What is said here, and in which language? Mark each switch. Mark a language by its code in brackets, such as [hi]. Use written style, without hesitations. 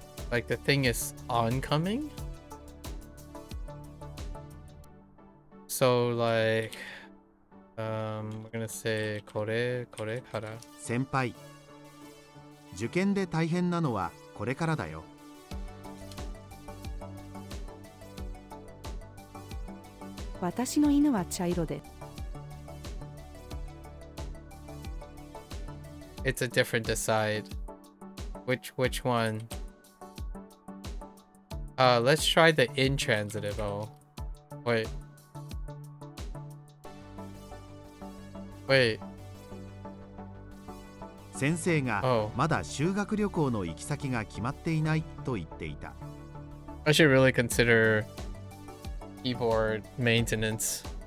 [en] Like the thing is oncoming? So like we're gonna say これから。 [ja] 先輩、受験で大変なのはこれからだよ。私の犬は茶色で。 [en] It's a different decide. Which one? Let's try the intransitive. Oh, wait. Wait. [ja] 先生が [en] Oh. [ja] まだ修学旅行の行き先が決まっていないと言っていた。 [en] I should really consider keyboard maintenance.